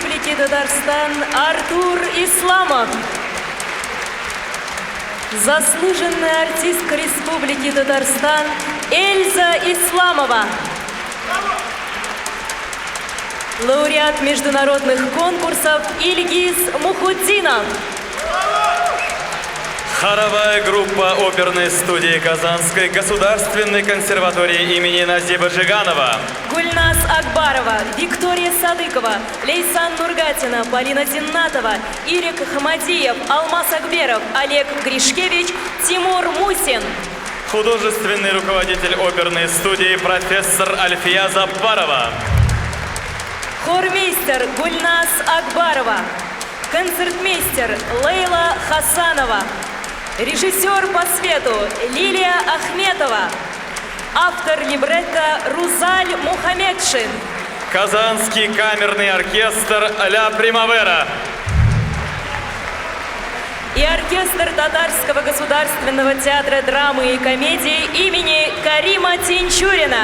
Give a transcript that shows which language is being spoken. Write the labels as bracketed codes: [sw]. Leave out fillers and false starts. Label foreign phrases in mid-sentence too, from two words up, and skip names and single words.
[ru] Татарстан Артур Исламов. Заслуженная артистка Республики Татарстан Эльза Исламова. Лауреат международных конкурсов Ильгиз Мухутдинов. Хоровая группа оперной студии Казанской государственной консерватории имени Назиба Жиганова. Гульназ Акбарова, Виктория Садыкова, Лейсан Нургатина, Полина Зиннатова, Ирик Хамадиев, Алмаз Акберов, Олег Гришкевич, Тимур Мусин. Художественный руководитель оперной студии профессор Альфия Заббарова. Хормейстер Гульназ Акбарова. Концертмейстер Лейла Хасанова. Режиссер по свету Лилия Ахметова. Автор либретто Рузаль Мухамедшин. Казанский камерный оркестр «Ля Примавера». И оркестр Татарского государственного театра драмы и комедии имени Карима Тинчурина.